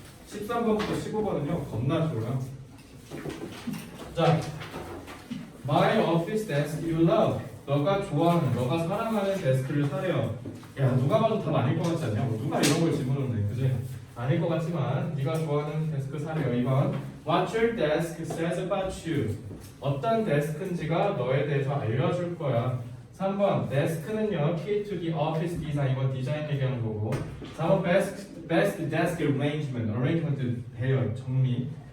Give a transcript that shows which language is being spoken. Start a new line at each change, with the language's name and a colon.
Korean: 13번부터 15번은요 겁나 좋아요.
English: 자, My office desk you love.
Korean: 너가 좋아하는, 너가 사랑하는 데스크를 사래요. 야, 누가 봐도 답 아닐 것 같지 않냐? 누가 이런 걸 질문했네, 그지? 아닐 것 같지만 네가 좋아하는 데스크 사래요.
English: 2번 What your desk says about you.
Korean: 어떤 데스크인지가 너에 대해서 알려줄 거야.
English: 3번
Korean: 데스크는요
English: key to the office design.
Korean: 이건 디자인 얘기하는 거고. 4번
English: best desk arrangement
Korean: 배열, 정리.